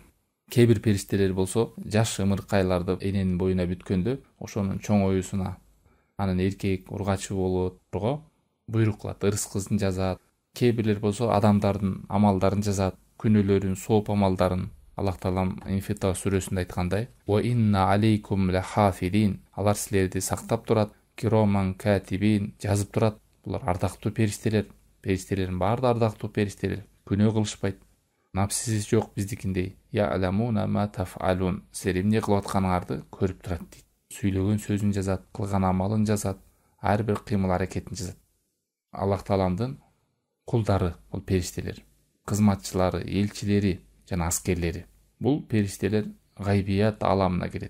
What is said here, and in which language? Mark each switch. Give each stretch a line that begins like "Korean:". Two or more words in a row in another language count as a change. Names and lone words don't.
Kyrgyz: Кээ бир периштелер болсо жаш ымыркайларды эненин боюна бүткөндө ошонун чоң оюсуна анын эркек ургачы болууга буйрук кылат, ырыс кызын жазат. Кээ бирлер болсо адамдардын амалдарын жазат, күнөөлөрүн, сооп амалдарын. Аллах Таалам Инфитар сүрөсүндө айткандай:
Arabic: "وإن عليكم لحافظين",
Kyrgyz: алар силерди сактап турат,
Arabic: كراما كاتبين,
Kyrgyz: жазып турат. Булар ардактуу периштелер. Периштелердин баары да ардактуу периштелер. Күнөө кылышпайт. Напсисиз жок биздикиндей.
Arabic: يعلمون ما تفعلون.
Kyrgyz: Силер эмне кылып атканыңарды көрүп турат дейт. Сүйлөгөн сөзүн жазат, кылган амалын жазат, ар бир кыймыл аракетин жазат. Аллах Тааламдын кулдары бул периштелер, кызматчылары, элчилери жана аскерлери. Бул периштелер гайбият аламына кирет.